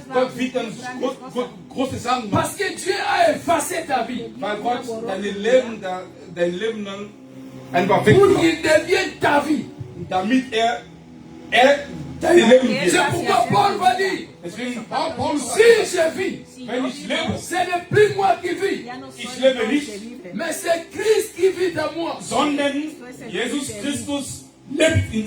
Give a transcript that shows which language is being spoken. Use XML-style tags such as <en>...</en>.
<de>Gott wird dann große Sachen machen.</de> <fr>Parce que Dieu a effacé ta vie.</fr> <de>Weil Gott dein Leben dann einfach</de> <fr>Pour</fr> <de>wegmacht.</de> <fr>qu'il devienne ta vie.</fr> <de>Damit er dein Leben wird.</de> <fr>C'est pourquoi Paul va dire,</fr> <de>Deswegen, Paulus</de> <fr>si je vis,</fr> <de>wenn ich lebe,</de> <fr>ce n'est plus moi qui vis,</fr> <de>ich lebe nicht,</de> <fr>mais c'est Christ qui vit en moi.</fr> <de>sondern Jesus Christus lebt in</de>